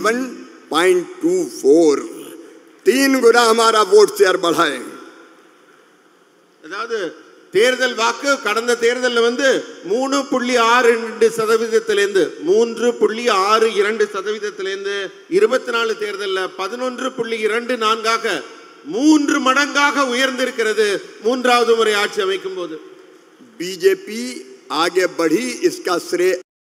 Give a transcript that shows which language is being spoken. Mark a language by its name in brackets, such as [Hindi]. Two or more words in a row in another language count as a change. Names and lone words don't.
[Hindi] 11.24, 3 गुना हमारा [English] vote share [Hindi] बढ़ा है। [Tamil] அதாவது தேர்தல் வாக்கு கடந்த தேர்தலில் வந்து 3.62%, 3.62%, 24 தேர்தலில் 11.24ஆக 3 மடங்காக உயர்ந்திருக்கிறது மூன்றாவது முறை ஆட்சி அமைக்கும் போது. [Hindi] बीजेपी आगे बढ़ी, इसका श्रेय